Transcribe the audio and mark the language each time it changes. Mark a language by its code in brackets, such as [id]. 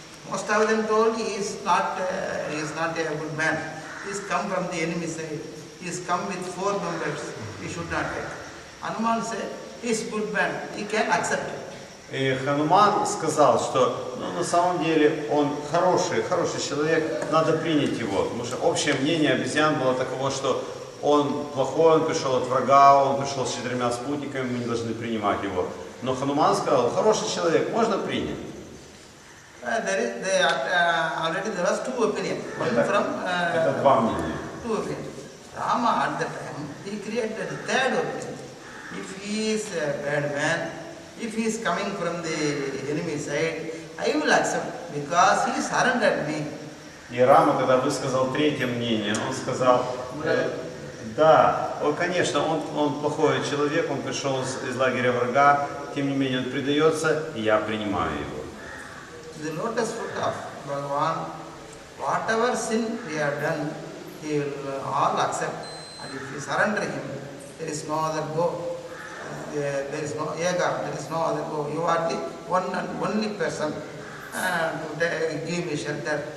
[en] Most of them told he is not a good man. He is come from the enemy side. He is come with 4 members. We should not take. Hanuman said, he is good man. He can accept it. [ru] И Хануман сказал, что на самом деле он хороший человек, надо принять его. Потому что общее мнение обезьян было таково, что он плохой, он пришел от врага, он пришел с 4 спутниками, мы не должны принимать его. Но Хануман сказал, хороший человек, можно принять. [en] Already there was two opinions. [ru] Это два мнения. [en] Two opinions. Rama at the time, he created the third opinion. If he is a bad man, if he is coming from the enemy side, I will accept because he surrendered me. [ru] И Рама тогда высказал третье мнение. Он сказал, да, конечно, он плохой человек, он пришел из лагеря врага, тем не менее он предается, и я принимаю его. [en] The lotus foot of Bhagavan, whatever sin we have done, he will all accept. And if we surrender him, there is no other go. There is no ega, there is no other go. You are the one and only person to give me shelter.